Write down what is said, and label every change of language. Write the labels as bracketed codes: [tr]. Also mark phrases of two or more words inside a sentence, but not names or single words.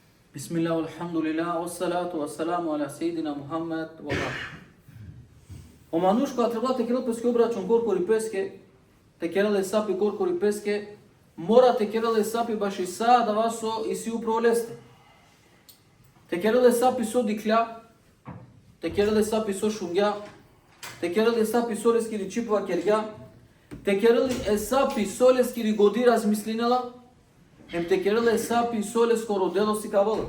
[ar] بسم الله، الحمد لله، والصلاة والسلام على سيدنا محمد وبعد. [rom] O manush koja treba te kerel peske obračun korkori peske, te kerele sapi korkori peske, mora te kerele sapi baš i sada vaso i si upravo leste. Te kerele sapi so dikля, te kerele sapi so šungja, te kerele sapi so leskiri čipova kerja, te kerele sapi so leskiri godi razmislinela, hem te kerele sapi sole skoro delo si kavalo.